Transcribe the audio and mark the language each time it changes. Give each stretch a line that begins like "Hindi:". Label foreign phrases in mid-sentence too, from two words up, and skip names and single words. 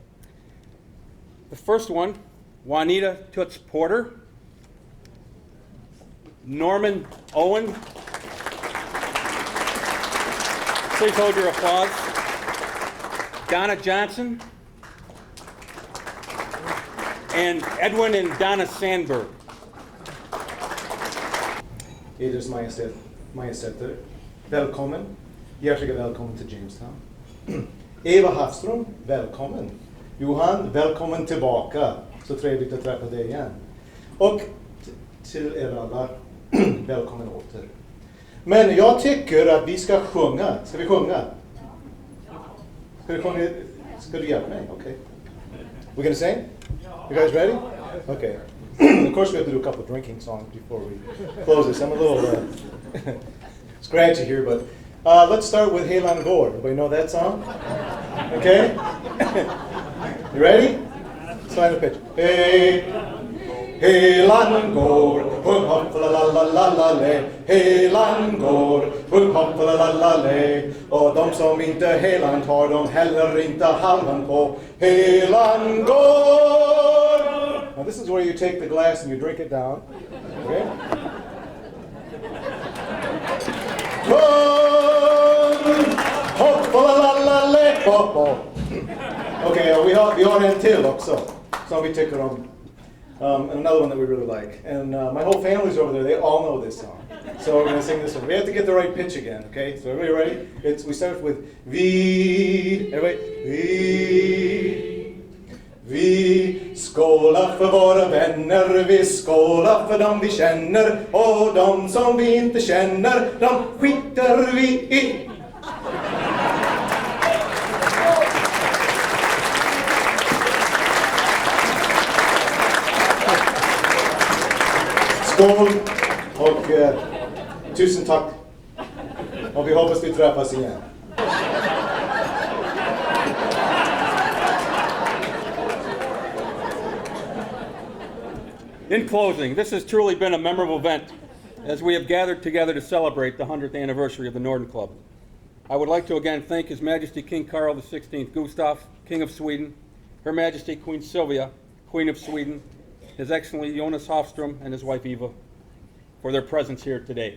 English: The first one, Juanita Toots Porter, Norman Owen, please hold your applause, Donna Johnson, and Edwin and Donna Sandberg.
Swedish: Eders Majestäter, välkommen. Hjärtligt välkommen till Jamestown. Eva Hafström, välkommen. Johan, välkommen tillbaka. Så trevligt att träffa dig igen. Och till er alla, välkommen åter. Men jag tycker att vi ska sjunga. Ska vi sjunga? Ska vi sjunga? Ska du hjälpa mig?
English: Okay. We're gonna sing? You guys ready? Okay. Of course, we have to do a couple of drinking songs before we close this. I'm a little scratchy here, but let's start with Helan Gård. Everybody know that song? Okay? You ready? Let's find a picture.
Swedish: Hey, Helan Gård, hung hopp la la la la la le. Helan Gård, hung hopp la la la le. Och de som inte Helan tar, de heller inte halvan på. Helan Gård.
English: Now this is where you take the glass and you drink it down. Okay?
Swedish: Okay, vi har en till också som vi tycker om.
English: And another one that we really like. And my whole family's over there, they all know this song. So we're going to sing this one. We have to get the right pitch again, okay? So everybody ready? We start with vi.
Swedish: Everybody, vi skålar för våra vänner, vi skålar för dem vi känner, och de som vi inte känner, de skiter vi i. Skål och tusen tack. Och vi hoppas vi träffas igen.
English: In closing, this has truly been a memorable event as we have gathered together to celebrate the 100th anniversary of the Norden Club. I would like to again thank His Majesty King Carl XVI Gustaf, King of Sweden, Her Majesty Queen Sylvia, Queen of Sweden, His Excellency Jonas Hofström and his wife Eva for their presence here today.